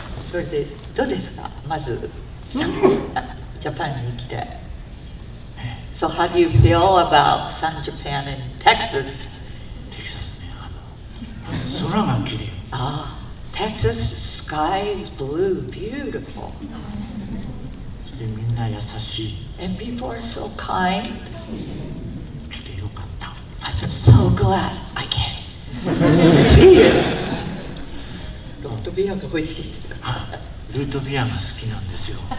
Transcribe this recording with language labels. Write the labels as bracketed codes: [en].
[ja] それでどうですか？まずジャパンに来て。 [en] So how do you feel about Sun Japan in Texas? [ja] テキサスね、まず空が綺麗。 [en] Texas sky is blue, beautiful. [ja] そしてみんな優しい。 [en] And people are so kind. [ja] 来てよかった。 [en] I'm so glad I came to see you. [ja] ロットビアが美味しい。ルートビアが好きなんですよ。